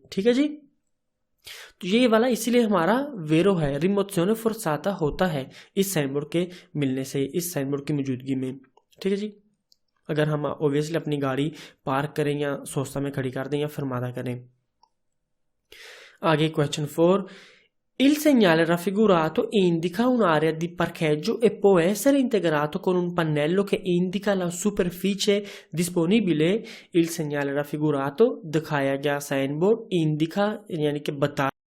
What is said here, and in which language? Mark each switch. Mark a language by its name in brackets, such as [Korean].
[Hindi] ठीक है जी, तो ये वाला इसीलिए हमारा वेरो है, रिमोशियोने फोर्साता होता है इस साइन बोर्ड के मिलने से, इस साइन बोर्ड की मौजूदगी में। ठीक है जी, अगर हम ऑब्वियसली अपनी गाड़ी पार्क करें या सोस्ता में खड़ी कर दें या फरमादा करें। आगे question 4, [Italian] il segnale raffigurato indica un'area di parcheggio e può essere integrato con un pannello che indica la superficie disponibile। il segnale raffigurato [Hindi] दिखाया गया साइन बोर्ड [Italian] indica [Hindi] यानी कि बता